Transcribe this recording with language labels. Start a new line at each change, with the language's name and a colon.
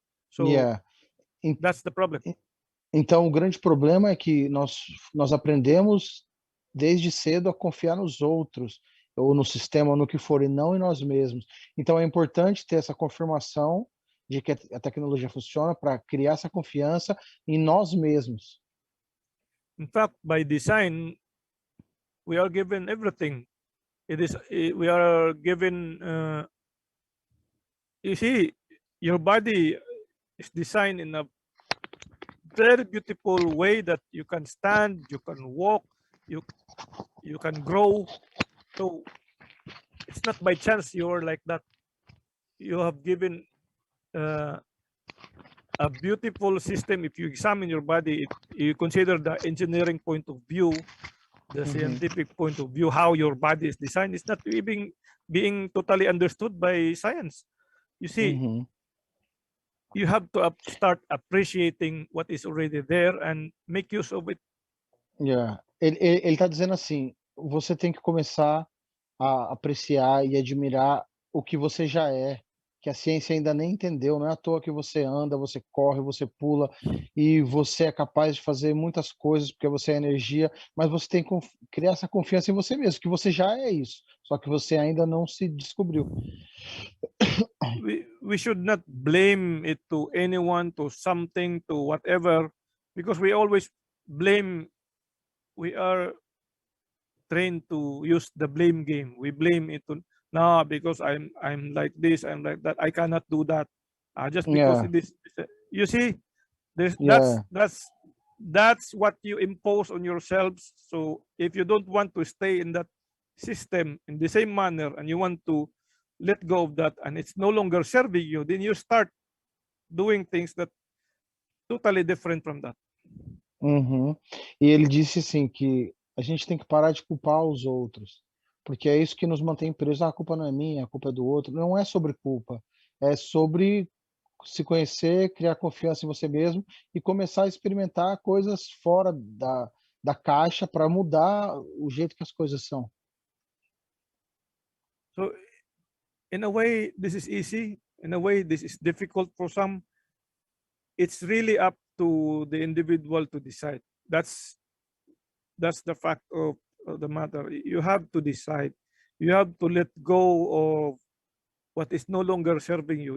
English: So that's the problem.
Portuguese: Então, o grande problema é que nós aprendemos desde cedo a confiar nos outros, ou no sistema, ou no que for, e não em nós mesmos. Então, é importante ter essa confirmação de que a tecnologia funciona para criar essa confiança em nós mesmos.
English: In fact, by design, we are given everything. We are given, you see, your body is designed in a very beautiful way that you can stand, you can walk, you can grow. So it's not by chance you are like that. You have given a beautiful system. If you examine your body, you consider the engineering point of view, the scientific point of view, how your body is designed. It's not even being totally understood by science. You see, you have to start appreciating what is already there and make use of it.
Portuguese: Ele está dizendo assim, você tem que começar a apreciar e admirar o que você já é, que a ciência ainda nem entendeu. Não é à toa que você anda, você corre, você pula e você é capaz de fazer muitas coisas porque você é energia, mas você tem que criar essa confiança em você mesmo, que você já é isso, só que você ainda não se descobriu.
English: We should not blame it to anyone, to something, to whatever, because we always blame. We are trained to use the blame game. We blame it to no, because I'm like this, I'm like that. I cannot do that. Just because it is. You see, that's what you impose on yourselves. So if you don't want to stay in that system in the same manner, and you want to let go of that and it's no longer serving you, then you start doing things that totally different from that. Uhum.
Portuguese: E ele disse assim que a gente tem que parar de culpar os outros, porque é isso que nos mantém presos. Ah, a culpa não é minha, a culpa é do outro. Não é sobre culpa, é sobre se conhecer, criar confiança em você mesmo e começar a experimentar coisas fora da caixa para mudar o jeito que as coisas são.
English: So in a way, this is easy. In a way, this is difficult for some. It's really up to the individual to decide. That's the fact of the matter. You have to decide. You have to let go of what is no longer serving you.